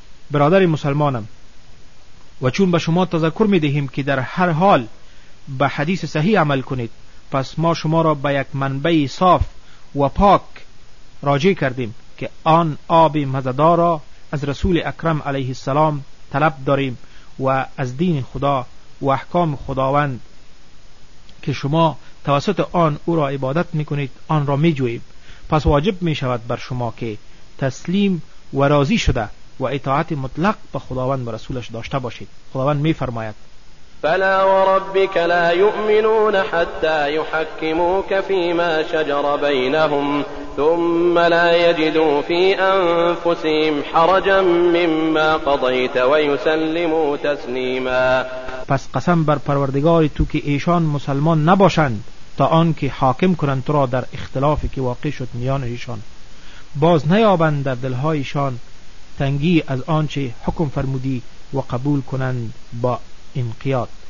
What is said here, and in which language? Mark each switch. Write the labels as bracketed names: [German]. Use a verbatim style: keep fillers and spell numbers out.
[Persian] برادر مسلمانم، و چون به شما تذکر می دهیم که در هر حال به حدیث صحیح عمل کنید، پس ما شما را به یک منبع صاف و پاک راجع کردیم که آن آب مزدار را از رسول اکرم علیه السلام طلب داریم و از دین خدا و احکام خداوند که شما توسط آن او را عبادت می کنید آن را می جوییم. پس واجب می شود بر شما که تسلیم و راضی شده و اطاعت مطلق به خداوند و رسولش داشته باشید. خداوند می فرماید [Arabic] فلا وربك لا يؤمنون حتى يحكموك فيما شجر بينهم ثم لا يجدوا في أنفسهم حرجا مما قضيت ويسلموا تسليما. [Persian] پس قسم بر پروردگار تو که ایشان مسلمان نباشند تا آنکه حاکم کنند تو را در اختلافی که واقع شد میان ایشان، باز نیابند در دلهایشان تنگی از آنچه حکم فرمودی و قبول کنند با انقیاد.